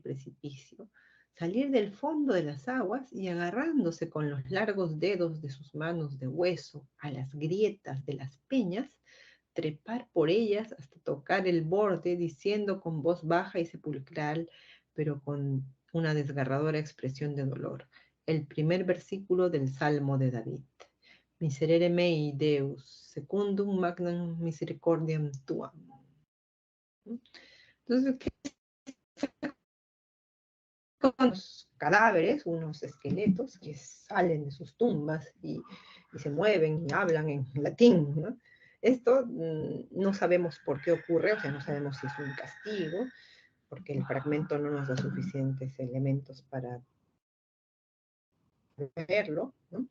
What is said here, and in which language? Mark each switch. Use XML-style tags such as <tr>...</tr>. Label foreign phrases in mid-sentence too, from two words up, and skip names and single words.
<es>precipicio, salir del fondo de las aguas y agarrándose con los largos dedos de sus manos de hueso a las grietas de las peñas, trepar por ellas hasta tocar el borde, diciendo con voz baja y sepulcral, pero con una desgarradora expresión de dolor, el primer versículo del Salmo de David:</es> <la>Miserere mei Deus, secundum magnam misericordiam tuam.</la> <es>Entonces, ¿qué son unos cadáveres, unos esqueletos que salen de sus tumbas y se mueven y hablan en latín, ¿no? Esto no sabemos por qué ocurre, o sea, no sabemos si es un castigo, porque el fragmento no nos da suficientes elementos para verlo, ¿no?</es>